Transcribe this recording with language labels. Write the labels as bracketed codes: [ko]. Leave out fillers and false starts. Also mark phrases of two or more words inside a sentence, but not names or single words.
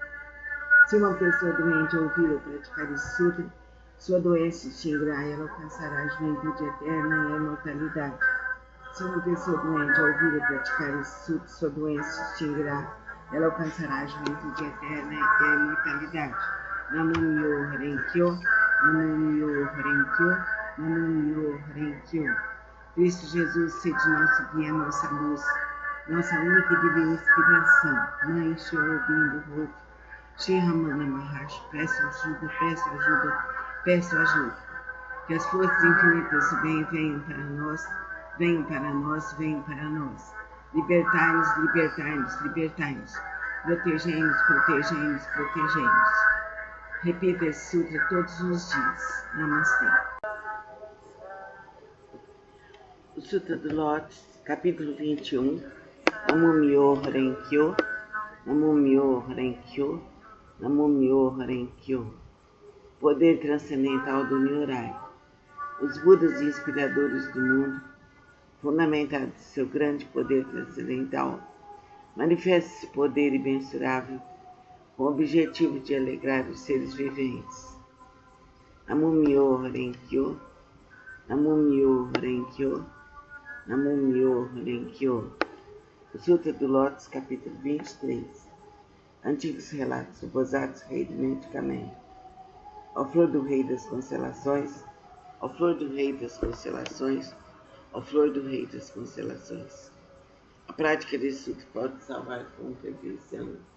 [pt] Se uma pessoa doente ouvir ou praticar esse sutra, sua doença se extinguirá e ela alcançará a juventude eterna e a imortalidade. Se uma pessoa doente ouvir ou praticar esse sutra, sua doença se extinguirá, ela alcançará a juventude eterna e a imortalidade. [ja] 南無妙法 蓮華経、南無妙法 蓮華経、南無妙法 蓮華経. [pt] Cristo Jesus, sede nosso guia, nossa luz, nossa única e divina inspiração. Mãe Shirobim do Roto, Shri Ramana Maharshi, peço ajuda, peço ajuda, peço ajuda. Que as forças infinitas do bem venham para nós, venham para nós, venham para nós. Libertai-nos, libertai-nos, libertai-nos. Protegei-nos, protegei-nos, protegei-nos. Repita esse sutra todos os dias. Namastê. O Sutra do Lótus, capítulo 21. [ja] 南無妙法 蓮華経、南無妙法 蓮華経、南無妙法 蓮華経. [pt] Poder transcendental do Nyorai. Os Budas inspiradores do mundo, fundamentados em seu grande poder transcendental, manifesta esse poder imensurável com o objetivo de alegrar os seres viventes. [ja] 南無妙法 蓮華経、南無妙法 蓮華経、南無妙法 蓮華経. [pt] O Sutra do Lótus, capítulo 23. Antigos relatos, o Bosatsu, rei do medicamento. Ó flor do rei das constelações, ó flor do rei das constelações, ó flor do rei das constelações. A prática desse sutra pode salvar com perfeição